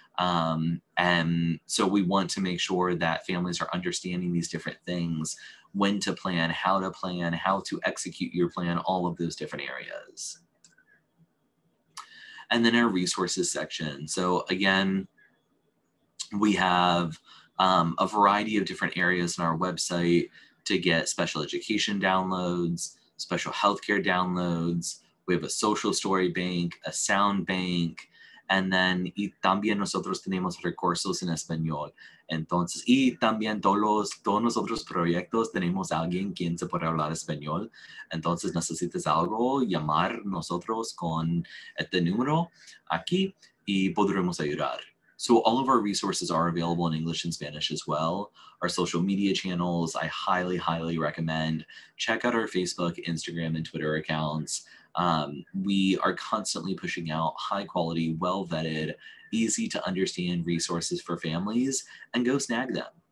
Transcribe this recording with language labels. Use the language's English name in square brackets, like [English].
[English] And so we want to make sure that families are understanding these different things, when to plan, how to execute your plan, all of those different areas. And then our resources section. So again, we have a variety of different areas on our website to get special education downloads, special healthcare downloads. We have a social story bank, a sound bank, and then [Spanish] y también nosotros tenemos recursos en español. Entonces, y también todos nosotros proyectos tenemos a alguien quien se puede hablar español. Entonces, necesitas algo, llamar nosotros con este número aquí y podremos ayudar. [English] So all of our resources are available in English and Spanish as well. Our social media channels, I highly, highly recommend. Check out our Facebook, Instagram, and Twitter accounts. We are constantly pushing out high quality, well-vetted, easy to understand resources for families, and go snag them.